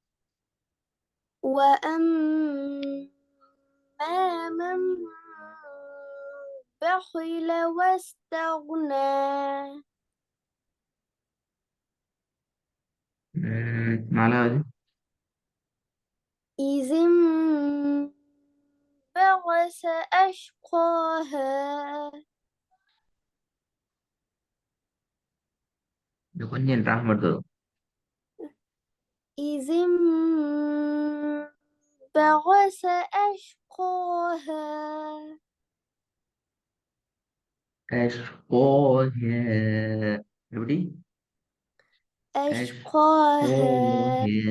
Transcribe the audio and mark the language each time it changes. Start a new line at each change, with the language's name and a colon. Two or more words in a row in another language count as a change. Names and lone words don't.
Arabic: وأما من بخل واستغنى.
Tamil: நாலாவது
Arabic: إذ انبعث أشقاها.
Tamil: இது கொஞ்சம் ட்ராக் மட்டும்.
Arabic: إذ انبعث أشقاها.
Tamil: எப்படி
Arabic: أشقاها.